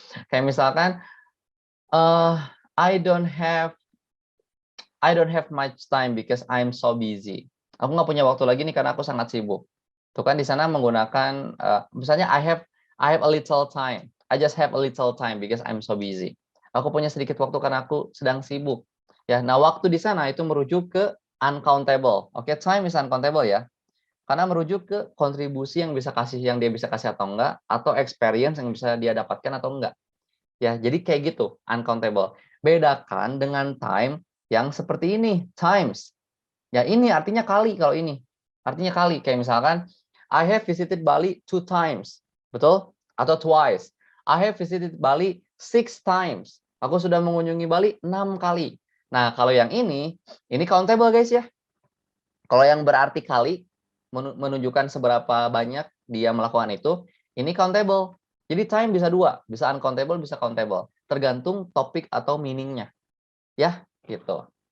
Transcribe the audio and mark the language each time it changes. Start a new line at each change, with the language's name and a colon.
Indonesian: Kayak misalkan
English: I don't have much time because I'm so busy.
Indonesian: Aku nggak punya waktu lagi nih karena aku sangat sibuk. Tuh kan di sana menggunakan misalnya
English: I have a little time. I just have a little time because I'm so busy.
Indonesian: Aku punya sedikit waktu karena aku sedang sibuk. Ya, nah waktu di sana itu merujuk ke uncountable.
English: Oke, time is uncountable ya.
Indonesian: Karena merujuk ke kontribusi yang dia bisa kasih atau enggak, atau experience yang bisa dia dapatkan atau enggak. Ya, jadi kayak gitu, uncountable. Bedakan dengan time yang seperti ini, times. Ya, ini artinya kali kalau ini. Artinya kali, kayak misalkan
English: I have visited Bali 2 times.
Indonesian: Betul? Atau twice.
English: I have visited Bali 6 times.
Indonesian: Aku sudah mengunjungi Bali 6 kali. Nah, kalau yang ini countable guys ya. Kalau yang berarti kali, menunjukkan seberapa banyak dia melakukan itu, ini countable. Jadi time bisa 2, bisa uncountable, bisa countable. Tergantung topik atau meaning-nya. Ya, gitu.